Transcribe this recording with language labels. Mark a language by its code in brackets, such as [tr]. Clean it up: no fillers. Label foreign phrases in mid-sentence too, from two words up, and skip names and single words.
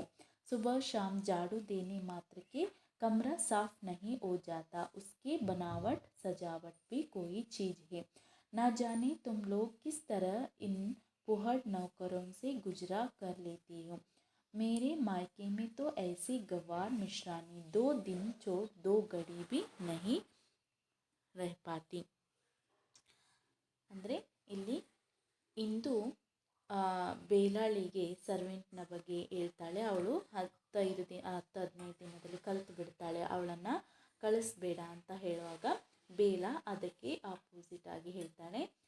[hi] सुबह शाम झाड़ू देने मात्र के कमरा साफ नहीं हो जाता, उसके बनावट सजावट भी कोई चीज़ है। ना जाने तुम लोग किस तरह इन पुहड़ नौकरों से गुजरा कर लेती हो। मेरे मायके में तो ऐसी गवार मिश्रानी 2 दिन छोड़ 2 घड़ी भी नहीं रह पाती। [kn] ಅಂದರೆ ಇಲ್ಲಿ ಇಂದು ಬೇಲಾಳಿಗೆ ಸರ್ವೆಂಟ್ನ ಬಗ್ಗೆ ಹೇಳ್ತಾಳೆ. ಅವಳು 10-15 ದಿನದಲ್ಲಿ ಕಲಿತು ಬಿಡ್ತಾಳೆ, ಅವಳನ್ನು ಕಳಿಸ್ಬೇಡ ಅಂತ ಹೇಳುವಾಗ ಬೇಲ ಅದಕ್ಕೆ ಆಪೋಸಿಟ್ ಆಗಿ ಹೇಳ್ತಾಳೆ,